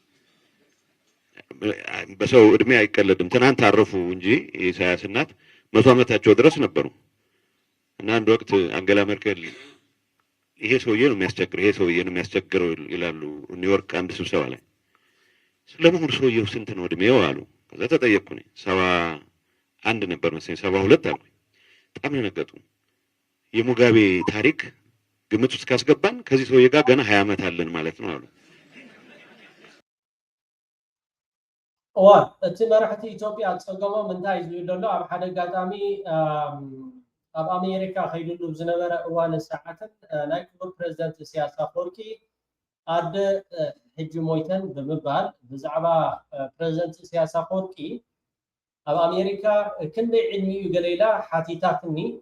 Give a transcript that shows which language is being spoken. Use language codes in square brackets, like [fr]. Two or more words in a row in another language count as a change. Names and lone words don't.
[am] በሰው እድሜ አይቀለድም ትናንት አረፉ እንጂ ኢሳያስ እናት 100 ዓመታቸው ድረስ ነበሩ እና አንድ ወቅት አንገላ መርከል ይሄ ሰውዬ ነው የሚያስቸግረው ይላሉ ኒውዮርክ አንድ ስብሰባ ላይ ስለምን ሰውዬው ስንት ነው እድሜው አሉ ከዛ ተጠየቅኩኝ 71 ነበር መሰለኝ 72 አልኩኝ በጣም ነገጡ የሙጋቤ ታሪክ ግምት ውስጥ ካስገባን ከዚህ ሰውዬ ጋር ገና 20 ዓመት አለን ማለት ነው አሉ [ti] እቲ መራሕቲ ኢትዮጵያ ፀገሞም እንታይ ዝብል ዘሎ ኣብ ሓደ ኣጋጣሚ ኣብ ኣሜሪካ ከይድሉ ዝነበረ እዋን ሰዓትን ናይ ክቡር ፕሬዚደንት ኢሳያስ ኣፈወርቂ ኣደ ሕጂ ሞይተን ብምባል ብዛዕባ ፕሬዚደንት ኢሳያስ ኣፈወርቂ ኣብ ኣሜሪካ ክንደይ ዕድሚ እዩ ገለ ኢላ ሓቲታትኒ